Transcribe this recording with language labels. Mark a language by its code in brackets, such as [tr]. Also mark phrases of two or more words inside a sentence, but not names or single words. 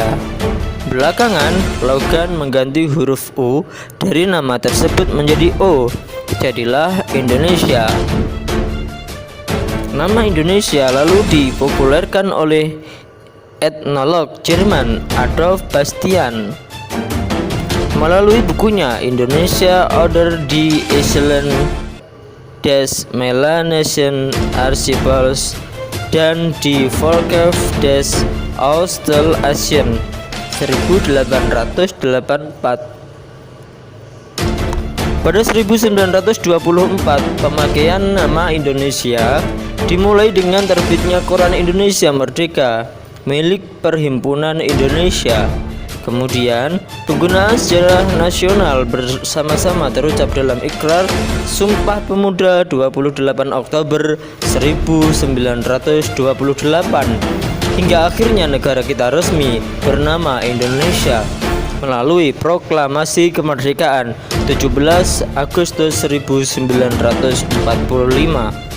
[id] Belakangan, Logan mengganti huruf U dari nama tersebut menjadi O, jadilah Indonesia. Nama Indonesia lalu dipopulerkan oleh etnolog Jerman Adolf Bastian melalui bukunya Indonesia oder die Inseln des Melanesian Archipels dan die Volker des Australasien 1884. Pada 1924, pemakaian nama Indonesia dimulai dengan terbitnya Koran Indonesia Merdeka milik Perhimpunan Indonesia. Kemudian, penggunaan sejarah nasional bersama-sama terucap dalam Ikrar Sumpah Pemuda 28 Oktober 1928 hingga akhirnya negara kita resmi bernama Indonesia melalui Proklamasi Kemerdekaan 17 Agustus 1945.